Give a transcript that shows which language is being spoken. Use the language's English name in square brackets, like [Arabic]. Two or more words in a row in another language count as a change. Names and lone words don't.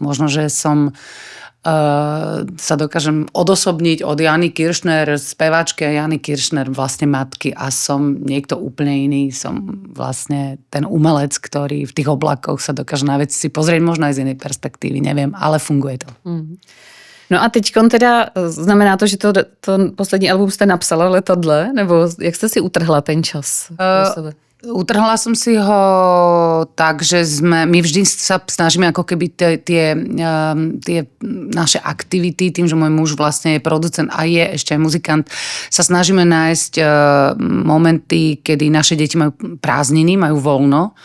[Slovak] Možno, že sa dokážem odosobniť od Jany Kiršner, speváčky a Jany Kiršner, vlastne matky a som niekto úplne iný. Som vlastne ten umelec, ktorý v tých oblakoch sa dokáže na veci pozrieť možno aj z inej perspektívy, neviem, ale funguje to. [Czech] No a teďkon teda znamená to, že to poslední album jste napsala letadle, nebo jak jste si utrhla ten čas pro sebe? [Slovak] Utrhla som si ho tak, že my vždy sa snažíme ako keby tie naše aktivity, tým, že môj muž vlastne je producent a je ešte aj muzikant, sa snažíme nájsť momenty, kedy naše deti majú prázdniny, majú voľno.